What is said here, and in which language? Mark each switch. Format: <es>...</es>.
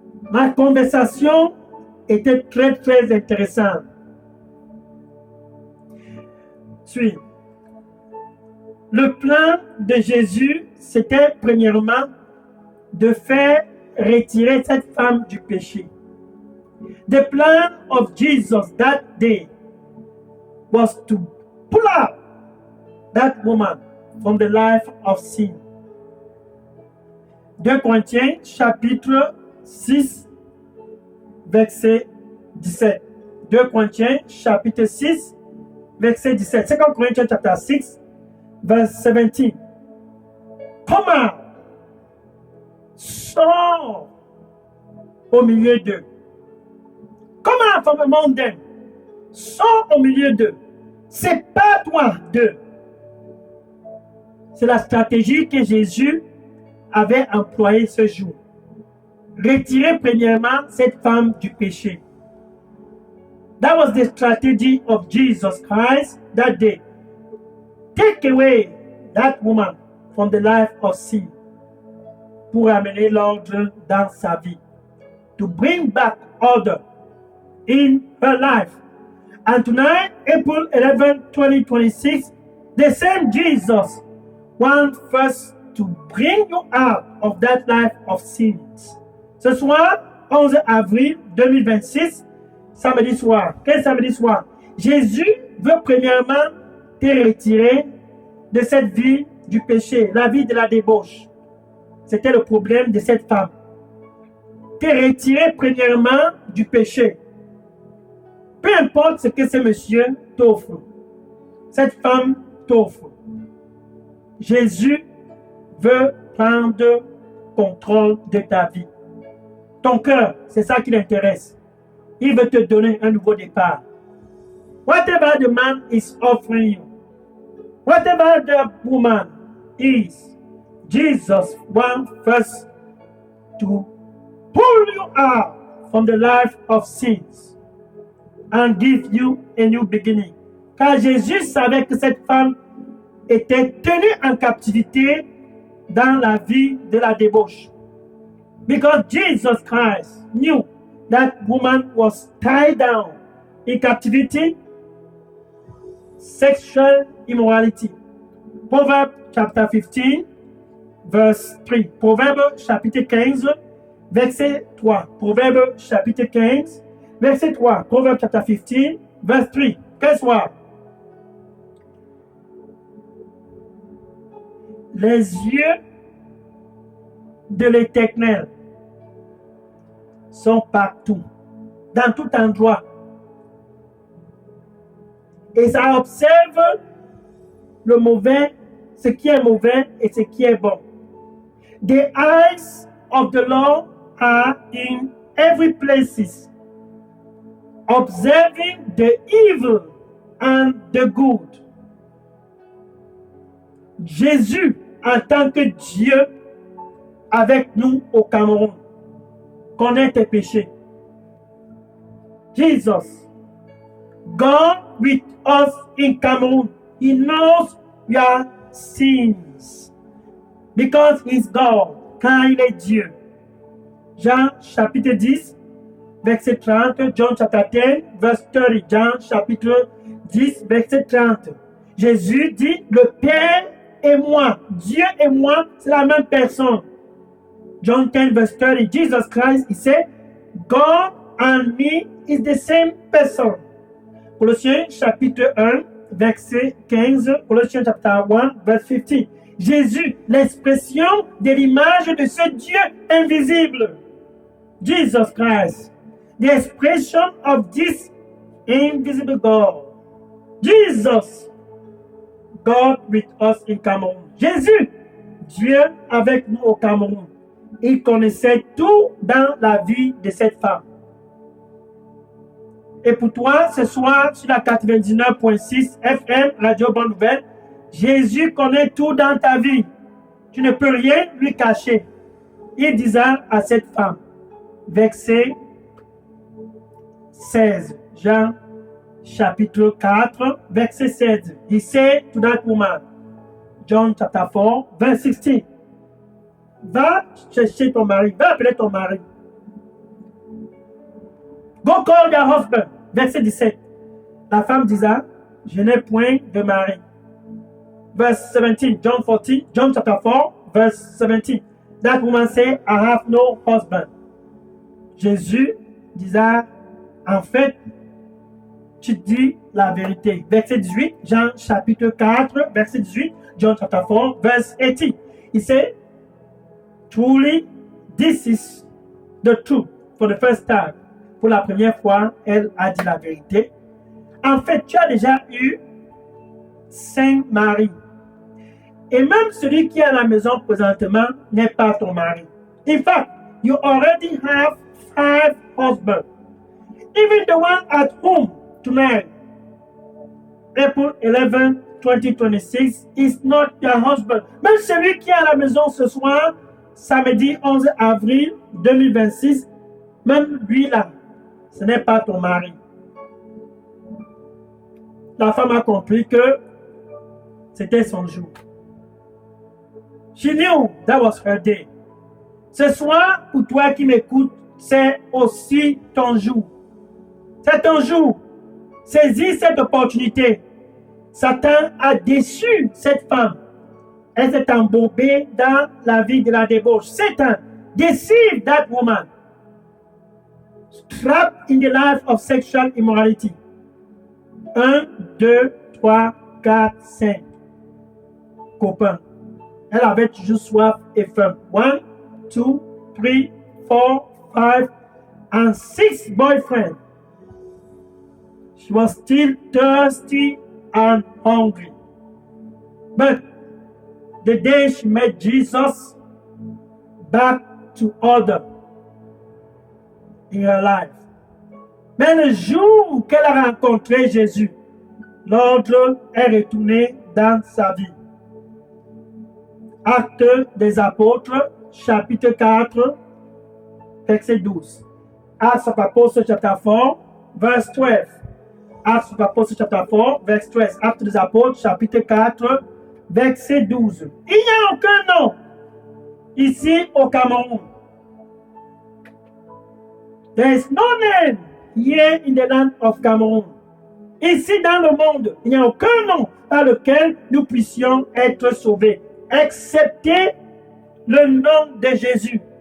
<fr>Ma conversation était très, très intéressante. Suis. Le plan de Jésus, c'était premièrement de faire retirer cette femme du péché.</fr> <en>The plan of Jesus that day was to pull out that woman from the life of sin.</en> <fr>2 Corinthiens chapitre 6 verset 17. 2 Corinthiens chapitre 6 verset 17.</fr> <en>2 Corinthians chapter 6 verse 17. Come out.</en> <fr>Sors au milieu d'eux.</fr> <en>Come out from among them.</en> <fr>Sors au milieu d'eux. C'est pas toi d'eux. C'est la stratégie que Jésus avait employée ce jour. Retirer premièrement cette femme du péché.</fr> <en>That was the strategy of Jesus Christ that day. Take away that woman from the life of sin</en> <fr>pour amener l'ordre dans sa vie.</fr> <en>To bring back order in her life. And tonight, April 11, 2026, the same Jesus wants first to bring you out of that life of sins.</en> <fr>Ce soir, 11 avril 2026, samedi soir. Quel samedi soir? Jésus veut premièrement te retirer de cette vie du péché, la vie de la débauche. C'était le problème de cette femme. Te retirer premièrement du péché. Peu importe ce que ce monsieur t'offre, cette femme t'offre. Jésus veut prendre contrôle de ta vie. Ton cœur, c'est ça qui l'intéresse. Il veut te donner un nouveau départ.</fr> <en>Whatever the man is offering you, whatever the woman is, Jesus wants first to pull you out from the life of sins and give you a new beginning.</en> <fr>Car Jésus savait que cette femme était tenue en captivité dans la vie de la débauche.</fr> <en>Because Jesus Christ knew that woman was tied down in captivity, sexual immorality. Proverbs chapter 15, verse 3.</en> <fr>Proverbes chapitre 15, verset 3. Proverbes chapitre 15, verset 3.</fr> <en>Proverbs chapter 15, verse 3. Guess what?</en> <fr>Les yeux de l'Éternel sont partout, dans tout endroit. Et ça observe le mauvais, ce qui est mauvais et ce qui est bon.</fr> <en>The eyes of the Lord are in every place, observing the evil and the good.</en> <fr>Jésus, en tant que Dieu, avec nous au Cameroun, connaît tes péchés.</fr> <en>Jesus, God with us in Cameroon, He knows your sins because He's God,</en> <fr>car il est Dieu. Jean chapitre 10, verset 30,</fr> <en>John chapter 10, verse 30,</en> <fr>Jean chapitre 10, verset 30. Jésus dit, le Père et moi, Dieu et moi, c'est la même personne.</fr> <en>John 10, verse 30, Jesus Christ, he said, God and me is the same person.</en> <fr>Colossiens chapitre 1, verset 15, Colossiens chapter 1, verse 15. Jésus, l'expression de l'image de ce Dieu invisible.</fr> <en>Jesus Christ, the expression of this invisible God. Jesus, God with us in Cameroon.</en> <fr>Jésus, Dieu avec nous au Cameroun. Il connaissait tout dans la vie de cette femme. Et pour toi, ce soir, sur la 99.6 FM, Radio Bonne Nouvelle, Jésus connaît tout dans ta vie. Tu ne peux rien lui cacher. Il disait à cette femme, verset 16, Jean chapitre 4, verset 16.</fr> <en>He said to that woman, John chapter 4, verse 16,</en> <fr>va chercher ton mari,</fr> <en>va appeler ton mari. Go call your husband.</en> <fr>Verset 17. La femme disait, je n'ai point de mari.</fr> <en>Verse 17, John chapter 4, verse 17. That woman said, I have no husband.</en> <fr>Jésus disait, en fait, tu dis la vérité. Verset 18, Jean chapitre 4, verset 18,</fr> <en>John chapter 4, verse 18. He said, truly, this is the truth for the first time.</en> <fr>Pour la première fois, elle a dit la vérité. En fait, tu as déjà eu 5 maris. Et même celui qui est à la maison présentement n'est pas ton mari.</fr> <en>In fact, you already have 5 husbands. Even the one at home tonight, April 11, 2026, is not your husband.</en> <fr>Même celui qui est à la maison ce soir, samedi 11 avril 2026, même lui là, ce n'est pas ton mari. La femme a compris que c'était son jour.</fr> <en>She knew that was her day.</en> <fr>Ce soir, pour toi qui m'écoutes, c'est aussi ton jour. C'est ton jour. Saisis cette opportunité. Satan a déçu cette femme. Elle s'est embourbée dans la vie de la débauche.</fr> <en>Satan deceived that woman. Trapped in the life of sexual immorality.</en> <fr>1, 2, 3, 4, 5 copains. Elle avait toujours soif et faim.</fr> <en>1, 2, 3, 4, 5, and 6 boyfriends. She was still thirsty and hungry. But the day she met Jesus, back to order in her life.</en> <fr>Mais le jour qu'elle a rencontré Jésus, l'ordre est retourné dans sa vie. Actes des Apôtres, chapitre 4, verset 12.</fr> <en>Acts of Apostles, chapter 4, verse 12. Acts of Apostles, chapter 4, verse 13.</en> <fr>Actes des Apôtres, chapitre 4, verset 12. Il n'y a aucun nom ici au Cameroun.</fr> <en>There is no name here in the land of Cameroon.</en> <fr>Ici dans le monde, il n'y a aucun nom par lequel nous puissions être sauvés, excepté le nom de Jésus.</fr>